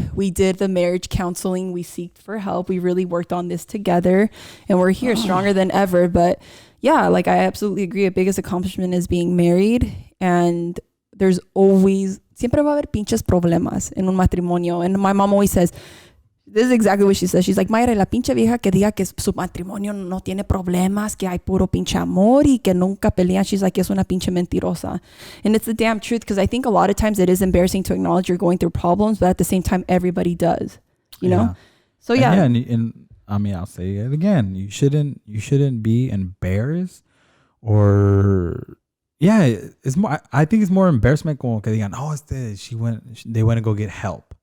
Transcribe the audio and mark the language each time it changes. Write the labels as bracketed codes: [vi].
[en] We did the marriage counseling. We seeked for help. We really worked on this together and we're here stronger than ever. But yeah, like I absolutely agree. A biggest accomplishment is being married, and there's always, [es] siempre va a haber pinches problemas en un matrimonio. [en] And my mom always says, this is exactly what she says. She's like, [es] Myra, la pinche vieja que diga que su matrimonio no tiene problemas, que hay puro pinche amor y que nunca pelean. [en] She's like, [es] es una pinche mentirosa. [en] And it's the damn truth, because I think a lot of times it is embarrassing to acknowledge you're going through problems, but at the same time, everybody does, you know? So yeah. And I mean, I'll say it again. You shouldn't be embarrassed, or it's more, I think it's more embarrassment [es] como que digan, [en] they went to go get help.